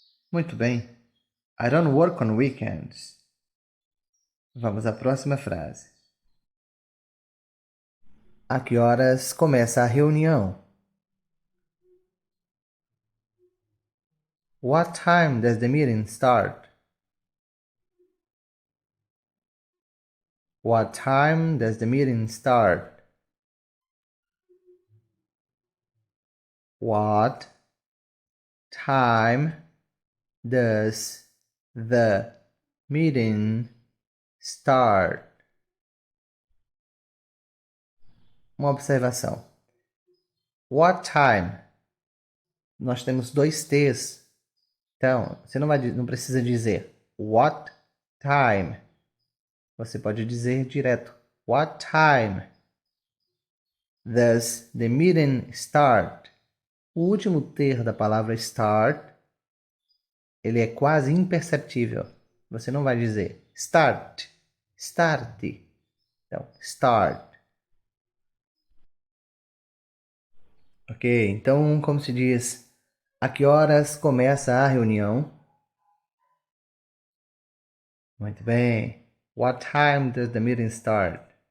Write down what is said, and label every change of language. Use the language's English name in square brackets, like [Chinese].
[Portuguese] Muito bem. [English] I don't work on weekends. [Portuguese] Vamos à próxima frase. A que horas começa a reunião? [English] What time does the meeting start? What time does the meeting start? What time does the meeting start? [Portuguese] Uma observação. [English] What time? [Portuguese] Nós temos dois T's. Então, você não precisa dizer what time. Você pode dizer direto. [English] What time does the meeting start? [Portuguese] O último T da palavra start, ele é quase imperceptível. Você não vai dizer start, start. Então, start. Ok, então como se diz? A que horas começa a reunião? Muito bem. [English] What time does the meeting start?